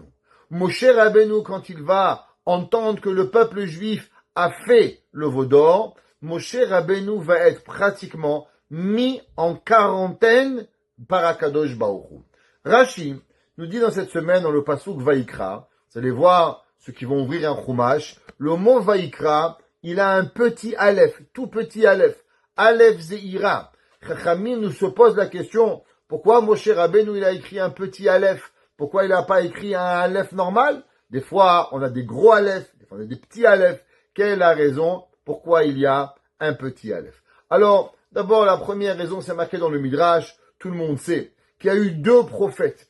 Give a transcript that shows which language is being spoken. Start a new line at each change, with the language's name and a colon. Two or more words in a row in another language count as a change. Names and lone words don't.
French: Moshe Rabbeinu, quand il va entendre que le peuple juif a fait le veau d'or, Moshe Rabbeinu va être pratiquement mis en quarantaine par Akadosh Baruch Hu. Rashi nous dit dans cette semaine, dans le pasuk Vayikra, vous allez voir ceux qui vont ouvrir un chumash, le mot Vayikra, il a un petit aleph, tout petit aleph,
Hebrew: אלף זעירא.
French: Chachamim nous se pose la question, pourquoi Moshe Rabbeinu il a écrit un petit aleph? Pourquoi il n'a pas écrit un aleph normal? Des fois, on a des gros aleph, des fois on a des petits aleph. Quelle est la raison pourquoi il y a un petit aleph? Alors, D'abord, la première raison, c'est marqué dans le Midrash, tout le monde sait, qu'il y a eu deux prophètes.